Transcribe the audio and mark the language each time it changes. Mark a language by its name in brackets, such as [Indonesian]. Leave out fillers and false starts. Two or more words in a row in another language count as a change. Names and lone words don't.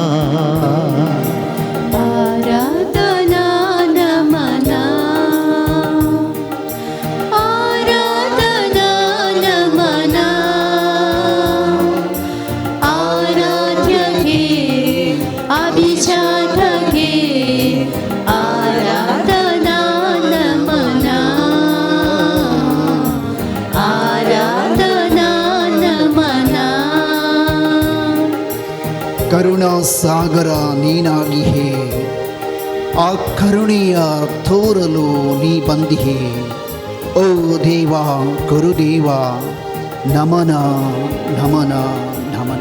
[Konkani] आराधना नमना आराधना नमना आराध्य घे अभिजात घे आराधना नमना आराधना नमना [Kannada] ಕರುಣಾ ಸಾಗರ ನೀನಾಗಿಹೆ ಆ ಕರುಣೆಯ ತೋರಲು ನೀ ಬಂದಿಹೆ. ಓ ದೇವ ಗುರುದೇವ ನಮನ ನಮನ ನಮನ.